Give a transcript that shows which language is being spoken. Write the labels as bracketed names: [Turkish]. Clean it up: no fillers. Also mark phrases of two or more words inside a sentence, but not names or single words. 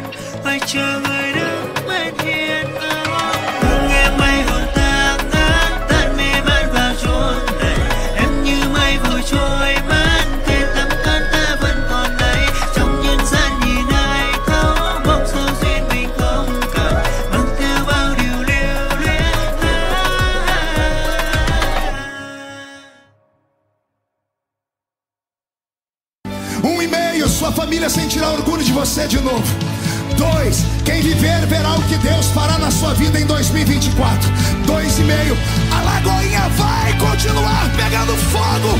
[Vietnamese] Hoài chờ người đứng bên hiên ngang, hương em mây hồn ta ngát, tan mê man vào chốn này. Em như mây vội trôi mất, kẻ tắm can ta vẫn còn đây. Trong nhân gian nhìn ai thấu, mong sao duyên mình không cạn, mang theo bao điều lưu luyến. [Portuguese] E-mail, sua família sentirá orgulho de você de novo. 2, quem viver verá o que Deus fará na sua vida em 2024. 2,5, a Lagoinha vai continuar pegando fogo.